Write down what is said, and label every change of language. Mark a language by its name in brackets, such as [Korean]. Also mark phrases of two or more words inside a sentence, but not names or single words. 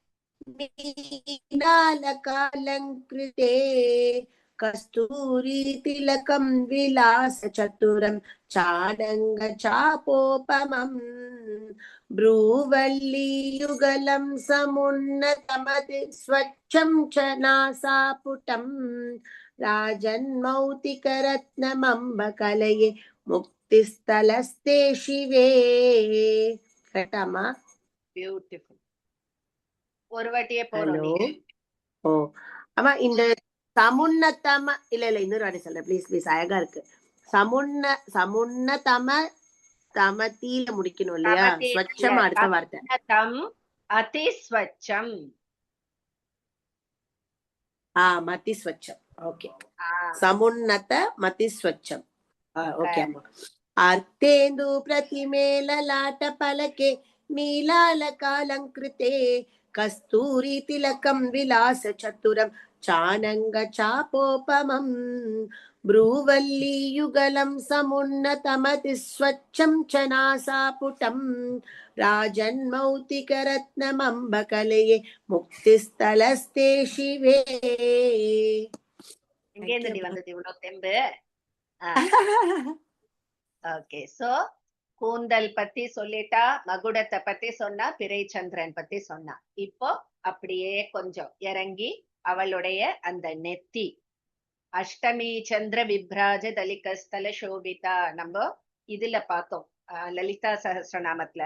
[Sanskrit] नीलालकालंकृते कस्तूरी तिलकं विलास चतुरं चानंग चापोपमम् ब्रूवल्लीयुगलं समुन्नतमति स्वच्छं च नासापुटं राजन्मौक्तिकरत्नमम्बकलये मुक्तिस्थलस्ते शिवे. [Tamil] கரெக்டாமா? பியூட்டிஃபுல். ஒரு வாட்டியே போறோம் ஹலோ. நீங்க. ஓ ஆமா, இந்த சமுன்னதம இல்ல இன்னொரு வாட்டி சொல்றேன் ப்ளீஸ் அழகா இருக்கு. சமுன்னதம தமத்தில முடிக்கணும் இல்லையா? ஸ்வச்சம் அடுத்த வார்த்தை. [Sanskrit] समुन्नतम् अति स्वच्छम्. मति स्वच्छम्. ஓகே, समुन्नत मति स्वच्छम्. [Tamil] ஓகே அம்மா. [Sanskrit] अर्धेन्दु प्रतिमेल लाट फलके नीलालकालङ्कृते कस्तूरी तिलकं विलास चतुरं चानङ्ग चापोपमम् ब्रूवल्लीयुगलं समुन्नतमति स्वच्छं च नासापुटं राजन्मौक्तिकरत्नमम्बकलये मुक्तिस्थलस्ते शिवे. [Tamil] எங்கேருந்து வந்தது இவ்வளவு தெம்பு? ஓகே, சோ கூந்தல் பத்தி சொல்லிட்டா, மகுடத்தை பத்தி சொன்னா, பிறைச்சந்திரன் பத்தி சொன்னா. இப்போ அப்படியே கொஞ்சம் இறங்கி அவளுடைய அந்த நெத்தி, [Sanskrit] अष्टमी चन्द्र विभ्राज दलिकस्थल शोभिता, [Tamil] நம்ம இதுல பார்த்தோம் லலிதா சஹஸ்ரநாமத்துல.